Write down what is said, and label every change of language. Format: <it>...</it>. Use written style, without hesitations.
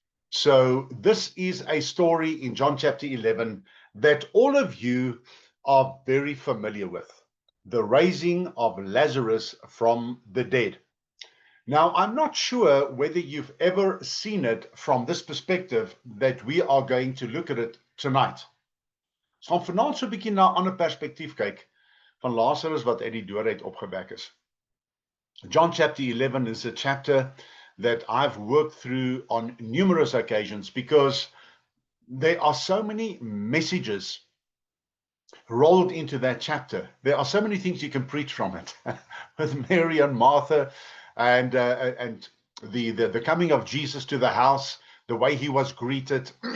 <en>So this is a story in John chapter 11 that all of you are very familiar with, the raising of Lazarus from the dead. Now, I'm not sure whether you've ever seen it from this perspective that we are going to look at it tonight.</en> <af>So gaan vanaand so 'n bietjie na 'n ander perspektief kyk van Lazarus wat uit die dood uit opgewek is.</af> <en>John chapter 11 is a chapter that I've worked through on numerous occasions because there are so many messages rolled into that chapter. There are so many things you can preach from it with Mary and Martha and the coming of Jesus to the house, the way he was greeted.</en>